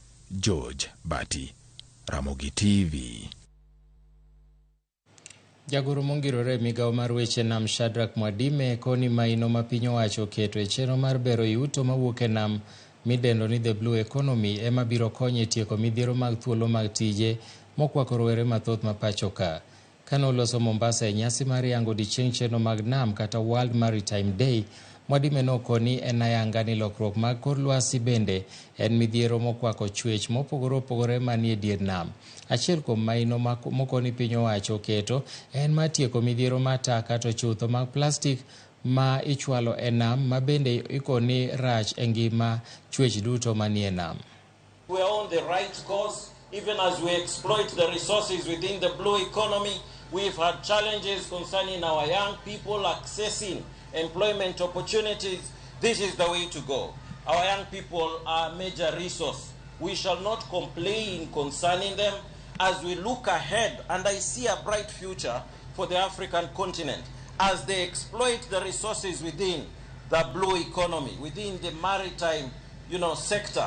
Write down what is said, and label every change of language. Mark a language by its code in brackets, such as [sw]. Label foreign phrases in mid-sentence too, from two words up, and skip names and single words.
[luo] George Bati, Ramogi TV. Jagoro mongirore Migago mar weche nam Shadrack Mwadime koni maino ma piny owacho keto e chenro mar bero yuto mawuok e nam midendo ni [en] the blue economy [luo] ema biro konyo tieko midhiero mag thuolo mag tije mokwako rowere mathoth ma pacho ka. Kano loso Mombasa e nyasi mar yango odiechieng' chenro mag nam kata World Maritime Day, Mwadime nokoni en ayanga ni lokruok mag kor lwasi bende en midhiero mokwako chwech mopogore opogore manie dier nam. Achiel kuom maino mokoni piny owacho keto en mar tieko midhiero mar taka to chutho mag plastik ma ichwalo e nam ma bende ikoni rach e ngima chwech duto manie nam. [en] We are on the right course. Even as we exploit the resources within the blue economy, we've had challenges concerning our young people accessing employment opportunities. This is the way to go. Our young people are a major resource. We shall not complain concerning them as we look ahead, and I see a bright future for the African continent as they exploit the resources within the blue economy, within the maritime, sector.